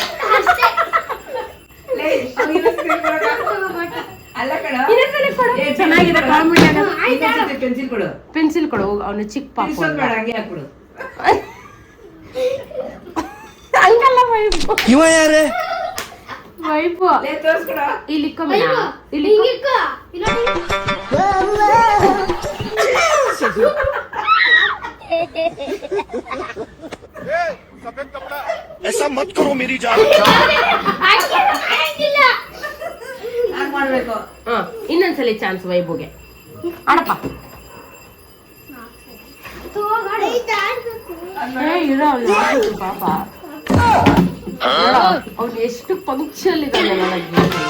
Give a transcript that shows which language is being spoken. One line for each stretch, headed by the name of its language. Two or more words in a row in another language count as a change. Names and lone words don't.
Kannada: ಚೆನ್ನಾಗಿದೆ, ಕಾಮಿಡಿ. ಪೆನ್ಸಿಲ್ ಕೊಡು ಅವನು, ಚಿಕ್ಕ ಪಾಪ. ಹಂಗಲ್ಲ ವೈಭವ್. ಇವ ಯಾರೇ ವೈಭವ್? ಇಲ್ಲಿ ಇಲ್ಲಿ
Hindi: सफेद कपड़ा ऐसा मत करो मेरी जान.
Kannada: ಇನ್ನೊಂದ್ಸಲಿ ಚಾನ್ಸ್ ವೈಭವ್ಗೆ. ಆಡಪ್ಪ. ಪಾಪ ಅವ್ನು ಎಷ್ಟು ಪಂಕ್ಚುಯಲ್ ಇದ್ದಾನೆ ನನಗೆ.